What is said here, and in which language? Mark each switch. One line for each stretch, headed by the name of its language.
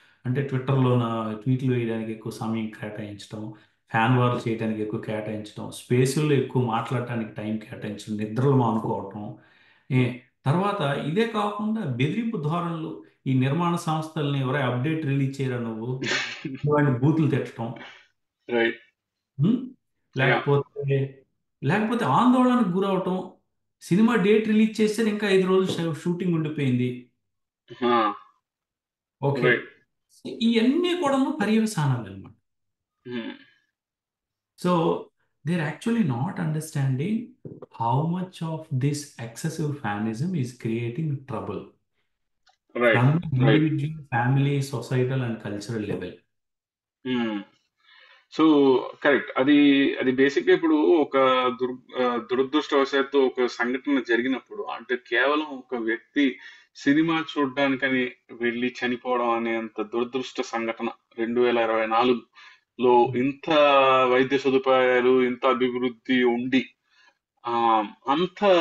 Telugu: అంటే ట్విట్టర్లోన ట్వీట్లు వేయడానికి ఎక్కువ సమయం కేటాయించడం, ఫ్యాన్ వార్లు చేయడానికి ఎక్కువ కేటాయించడం, స్పేసుల్లో ఎక్కువ మాట్లాడటానికి టైం కేటాయించడం, నిద్రలు మానుకోవటం, ఏ తర్వాత ఇదే కాకుండా బెదిరింపు ధోరణులు, ఈ నిర్మాణ సంస్థల్ని ఎవరై అప్డేట్ రిలీజ్ చేయరా నువ్వు, ఇలాంటి బూతులు తిట్టడం, రైట్. ఉమ్, లేకపోతే లేకపోతే ఆందోళనకు గురవటం, సినిమా డేట్ రిలీజ్ చేస్తే ఇంకా 5 రోజులు షూటింగ్ ఉండిపోయింది, ఓకే, రైట్. ఇవన్నీ కూడా పర్యవసానాలు అనమాట.
English: so they're actually not understanding how much of this excessive fanism is creating trouble
Telugu: right
English: from
Telugu: right.
English: individual, family, societal and cultural level.
Telugu: So correct. అది అది బేసిక్గా ఇప్పుడు ఒక దురదృష్టవశాత్తు ఒక సంఘటన జరిగినప్పుడు, అంటే కేవలం ఒక వ్యక్తి సినిమా చూడడానికని వెళ్ళి చనిపోవడం అనేంత దురదృష్ట సంఘటన 2024లో ఇంత వైద్య సదుపాయాలు, ఇంత అభివృద్ధి ఉండి అంత